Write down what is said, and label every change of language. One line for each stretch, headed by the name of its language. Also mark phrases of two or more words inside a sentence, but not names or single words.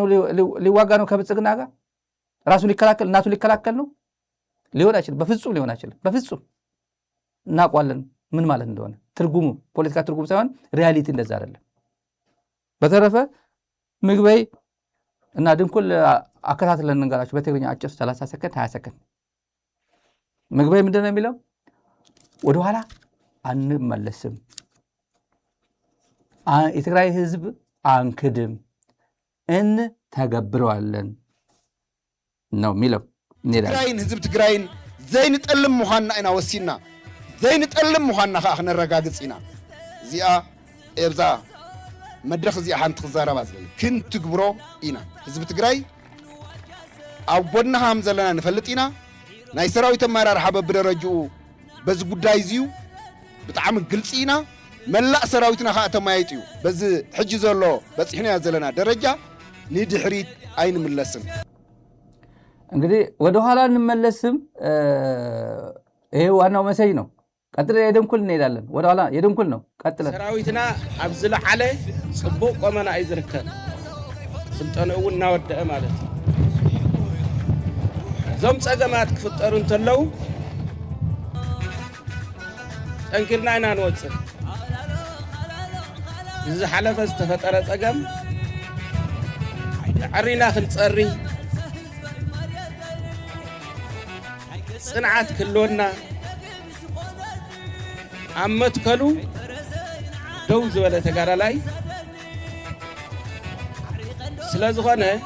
Amharic: ሊዋጋ ነው ከብልጽግና ጋር ራሱ ሊከላከል እናቱ ሊከላከል ነው። ሊሆን አይችልም፣ በፍጹም ሊሆን አይችልም። በፍጹም እናውቋለን ምን ማለት እንደሆነ ትርጉሙ ፖለቲካ ትርጉም ሳይሆን ሪያሊቲ እንደዛ አይደለም። በተረፈ ምግበይ እና ድንኩል አከታትለን እንገራችሁ በትግርኛ አጭር 30 ሰከንድ 20 ሰከንድ። ምግበይ ምንድን ነው የሚለው? ወደኋላ አንመለስም፣ የትግራይ ህዝብ አንክድም፣ እንተገብረዋለን ነው የሚለው።
Tigrinya: ትግራይን ህዝብ ትግራይን ዘይንጠልም ምዃንና ኢና ወሲና ዘይንጠልም ምዃንና ከዓ ክነረጋግፅ ኢና። እዚኣ ኤብዛ መድረክ እዚኣ ሓንቲ ክዛረባ ዝብል ክንትግብሮ ኢና። ህዝቢ ትግራይ ኣብ ጎድና ከም ዘለና ንፈልጥ ኢና። ናይ ሰራዊት ኣመራርሓ በብደረጅኡ በዚ ጉዳይ እዚዩ ብጣዕሚ ግልፂ ኢና። መላእ ሰራዊትና ከዓ ተማያይጥ እዩ። በዚ ሕጂ ዘሎ በፂሕናያ ዘለና ደረጃ ንድሕሪት ኣይንምለስም።
Amharic: እንግዲህ ወደኋላ እንመለስም። ይሄ ዋናው መሰይ ነው። ቀጥለን የድንኩል እንሄዳለን። ወደኋላ የድንኩል ነው። ቀጥለን
Tigrinya: ሰራዊትና ኣብ ዝለዓለ ጽቡቕ ቆመና እዩ ዝርከብ። ስልጠኑ እውን እናወደአ ማለት እዩ። እዞም ፀገማት ክፍጠሩ እንተለው ጠንኪርና ኢና ንወፅእ። ዝሓለፈ ዝተፈጠረ ፀገም ዕሪና ክንፀሪ ጽንዓት ክልወና ኣብ መትከሉ ደው ዝበለ ተጋዳላይ ስለ ዝኾነ